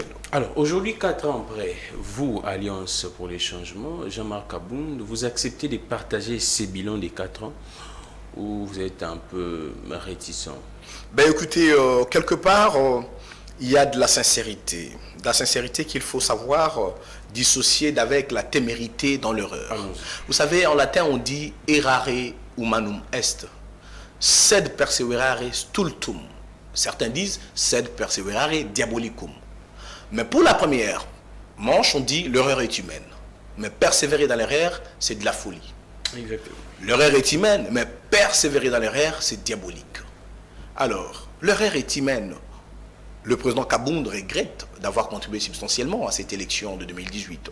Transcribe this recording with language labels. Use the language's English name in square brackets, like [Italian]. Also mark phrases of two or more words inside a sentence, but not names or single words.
[French] Alors, aujourd'hui, 4 ans après, vous, Alliance pour les changements, Jean-Marc Abound, vous acceptez de partager ces bilans des 4 ans ou vous êtes un peu réticent? Ben écoutez, quelque part, il y a de la sincérité. De la sincérité qu'il faut savoir dissocier d'avec la témérité dans l'erreur. Vous savez, en latin, on dit « [Latin] errare humanum est ». « Sed perseverare stultum ». [French] Certains disent « [Latin] sed perseverare diabolicum ». [French] Mais pour la première manche, on dit « l'erreur est humaine ». Mais persévérer dans l'erreur, c'est de la folie. Exactement. L'erreur est humaine, mais persévérer dans l'erreur, c'est diabolique. Alors, l'erreur est humaine. Le président Kabound regrette d'avoir contribué substantiellement à cette élection de 2018.